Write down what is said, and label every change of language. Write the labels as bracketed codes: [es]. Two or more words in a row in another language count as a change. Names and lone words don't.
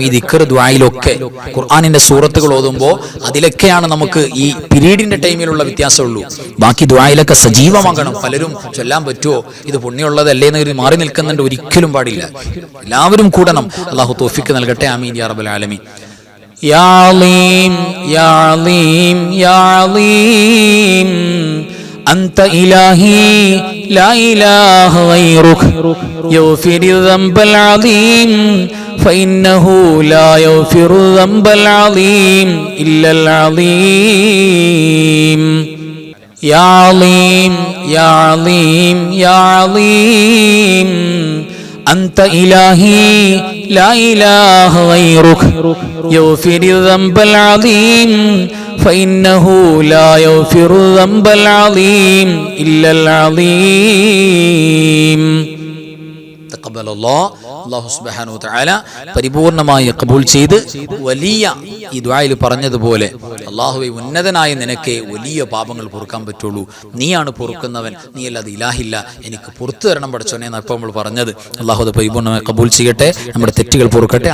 [ml] ഈ ദിക്ർ ദുആയിലൊക്കെ ഖുർആനിന്റെ സൂറത്തുകൾ ഓതുമ്പോൾ അതിലൊക്കെയാണ് നമുക്ക് ഈ പീരീഡിന്റെ ടൈമിലുള്ള വ്യത്യാസമുള്ളൂ. ബാക്കി ദുആയിലൊക്കെ സജീവമാകണം. പലരും ചൊല്ലാൻ പറ്റുമോ, ഇത് പുണ്യമുള്ളതല്ലേ എന്ന് മാറി നിൽക്കുന്നുണ്ട്. ഒരിക്കലും പാടില്ല. എല്ലാവരും കൂടണം. അല്ലാഹു തൗഫീഖ് നൽകട്ടെ. [ar] آمين يا رب العالمين. يا عليم يا عليم يا عليم أنت إلهي لا إله غيرك يغفر الذنب العظيم فإنه لا يغفر الذنب العظيم إلا العظيم يا عظيم يا عظيم يا عظيم أنت إلهي لا إله غيرك يغفر الذنب العظيم فإنه لا يغفر الذنب العظيم إلا العظيم. تقبل الله. الله سبحانه وتعالى [ml] പരിപൂർണമായി കബൂൽ ചെയ്ത് വലിയ ഈ ദുആയിൽ പറഞ്ഞതുപോലെ, അല്ലാഹുവേ, ഉന്നതനായ നിനക്ക് വലിയ പാപങ്ങൾ പൊറുക്കാൻ പറ്റുള്ളൂ, നീയാണ് പൊറുക്കുന്നവൻ, നീ അല്ലാതെ ഇലാഹില്ല, എനിക്ക് പുറത്തു തരണം പടച്ചോനെ എന്നാണ് ഇപ്പോൾ നമ്മൾ പറഞ്ഞത്. അല്ലാഹു അത് പരിപൂർണമായി കബൂൽ ചെയ്യട്ടെ, നമ്മുടെ തെറ്റുകൾ പൊറുക്കട്ടെ.